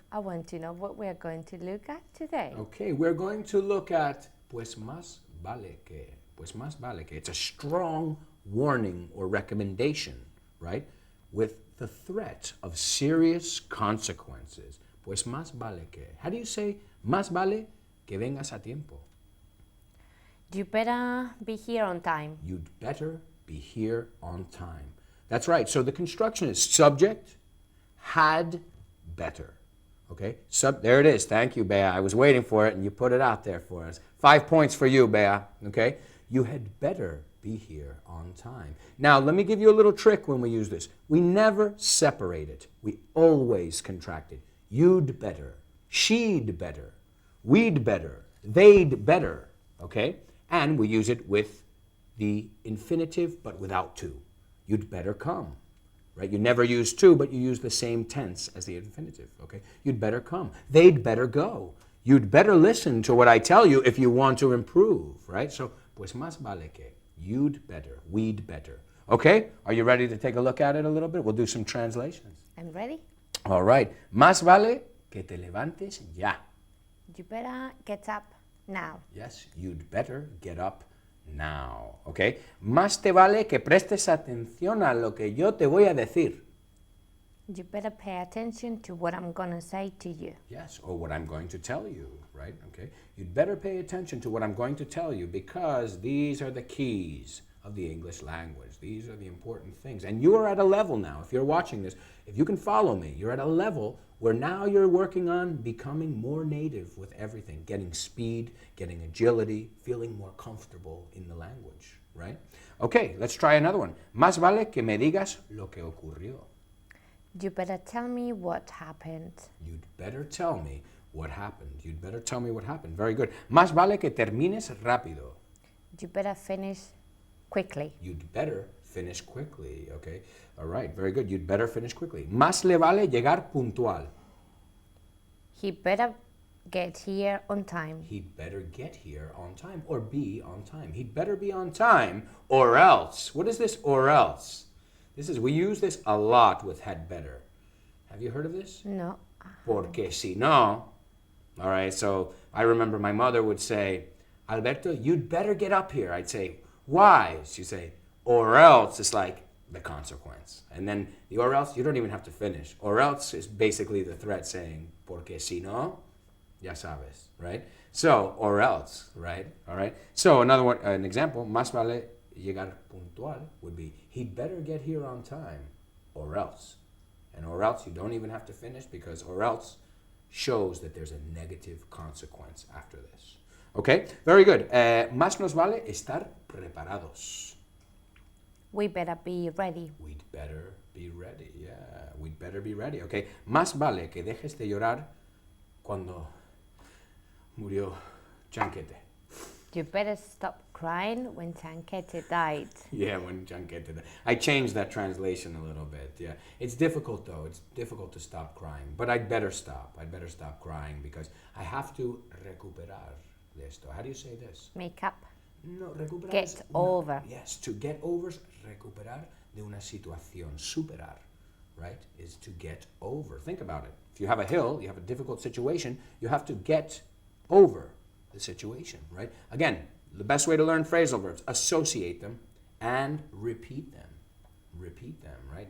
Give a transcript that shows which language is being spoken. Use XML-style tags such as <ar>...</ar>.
<en>I want to know what we are going to look at today. Okay, we're going to look at</en> <es>pues más vale que. Pues más vale que.</es> <en>It's a strong warning or recommendation, right? With the threat of serious consequences.</en> <es>Pues más vale que.</es> <en>How do you say</en> <es>más vale que vengas a tiempo?</es> <en>You better be here on time. You'd better be here on time. That's right. So the construction is subject, had better. Okay? There it is. Thank you, Bea. I was waiting for it, and you put it out there for us. 5 points for you, Bea. Okay? You had better be here on time. Now, let me give you a little trick when we use this. We never separate it. We always contract it. You'd better. She'd better. We'd better. They'd better. Okay? And we use it with the infinitive, but without to. You'd better come. Right? You never use to, but you use the same tense as the infinitive. Okay? You'd better come. They'd better go. You'd better listen to what I tell you if you want to improve. Right? So,</en> <es>pues más vale que.</es> <en>You'd better. We'd better. Okay? Are you ready to take a look at it a little bit? We'll do some translations. I'm ready. All right.</en> <es>Más vale que te levantes ya.</es> <en>You better get up now. Yes, you'd better get up now. Okay?</en> <es>Más te vale que prestes atención a lo que yo te voy a decir.</es> <en>You better pay attention to what I'm going to say to you. Yes, or what I'm going to tell you, right? Okay? You'd better pay attention to what I'm going to tell you because these are the keys of the English language. These are the important things. And you are at a level now, if you're watching this, if you can follow me, you're at a level where now you're working on becoming more native with everything, getting speed, getting agility, feeling more comfortable in the language. right? Okay, let's try another one.</en> <es>Más vale que me digas lo que ocurrió.</es> <en>You better tell me what happened. You'd better tell me what happened. You'd better tell me what happened. Very good.</en> <es>Más vale que termines rápido.</es> <en>You better finish quickly. You'd better finish quickly, okay? All right, very good. You'd better finish quickly.</en> <es>Más le vale llegar puntual.</es> <en>He better get here on time. He'd better get here on time or be on time. He'd better be on time or else. What is this or else? We use this a lot with had better. Have you heard of this? No.</en> <es>Porque si no.</es> <en>All right, so I remember my mother would say, Alberto, you'd better get up here. I'd say, why? She'd say, or else. It's like the consequence. And then the or else, you don't even have to finish. Or else is basically the threat saying,</en> <es>porque si no, ya sabes,</es> <en>right? So, or else, right? All right. So another one, an example,</en> <es>más vale llegar puntual</es> <en>would be, he'd better get here on time, or else. And or else, you don't even have to finish because or else shows that there's a negative consequence after this. Okay, very good.</en> <es>Más nos vale estar preparados.</es> <en>We better be ready. We'd better be ready, yeah. We'd better be ready, okay.</en> <es>Más vale que dejes de llorar cuando murió Chanquete.</es> <en>You better stop crying when Chanquete died. Yeah, when Chanquete died. I changed that translation a little bit, yeah. It's difficult though, it's difficult to stop crying. But I'd better stop crying because I have to</en> <es>recuperar de esto.</es> <en>How do you say this? Make up.</en> <es>No, recuperar.</es> <en>Get over. Yes, to get over</en> <es>es recuperar de una situación.</es> <en>Superar, right, is to get over. Think about it. If you have a hill, you have a difficult situation, you have to get over the situation, right? Again, the best way to learn phrasal verbs, associate them and repeat them. Repeat them, right?</en>